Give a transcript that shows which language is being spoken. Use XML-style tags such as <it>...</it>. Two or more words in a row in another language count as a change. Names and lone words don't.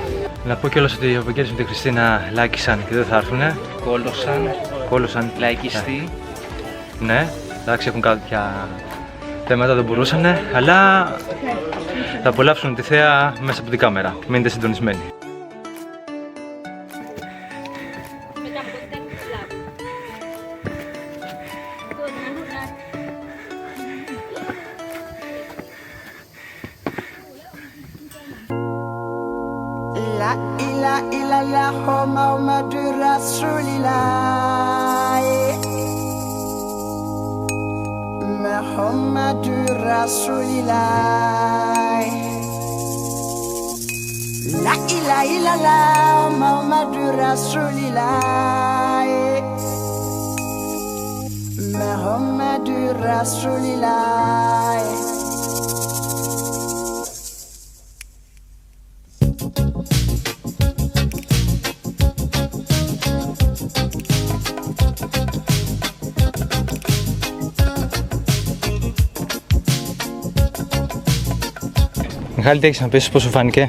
<el>Να πω κιόλας ότι ο Βαγγέλης με τη Χριστίνα λάκησαν και δεν θα έρθουνε. Κόλωσαν. Λαϊκιστή. Ναι, εντάξει, έχουν κάποια θέματα, δεν μπορούσανε, αλλά θα απολαύσουν τη θέα μέσα από την κάμερα. Μείνετε συντονισμένοι.</el> <ar>لا إله إلا الله محمد رسول الله محمد رسول الله لا إله إلا الله محمد رسول الله محمد رسول الله</ar> <el>Μιχάλη, τι έχεις να πεις, πώς σου φάνηκε?</el>